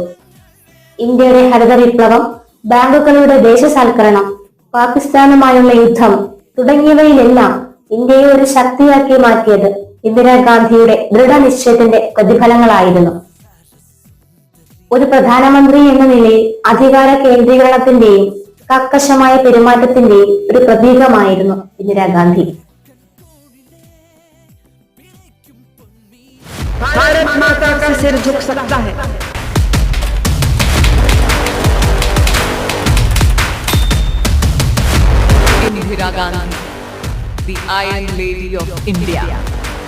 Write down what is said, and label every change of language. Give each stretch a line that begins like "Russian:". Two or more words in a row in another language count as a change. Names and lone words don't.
Malayalam: ഇന്ത്യയുടെ ഹരിത വിപ്ലവം, ബാങ്കുകളുടെ ദേശസാൽക്കരണം, പാകിസ്ഥാനുമായുള്ള യുദ്ധം തുടങ്ങിയവയിലെല്ലാം ഇന്ത്യയെ ഒരു ശക്തിയാക്കി മാറ്റിയത് ഇന്ദിരാഗാന്ധിയുടെ ദൃഢനിശ്ചയത്തിന്റെ പ്രതിഫലങ്ങളായിരുന്നു. ഒരു പ്രധാനമന്ത്രി എന്ന നിലയിൽ അധികാര കേന്ദ്രീകരണത്തിന്റെയും കർക്കശമായ പെരുമാറ്റത്തിന്റെയും ഒരു പ്രതീകമായിരുന്നു ഇന്ദിരാഗാന്ധി.
Hindi: भारत माता का सिर झुक सकता है,
English: Indira Gandhi, the Iron Lady of India.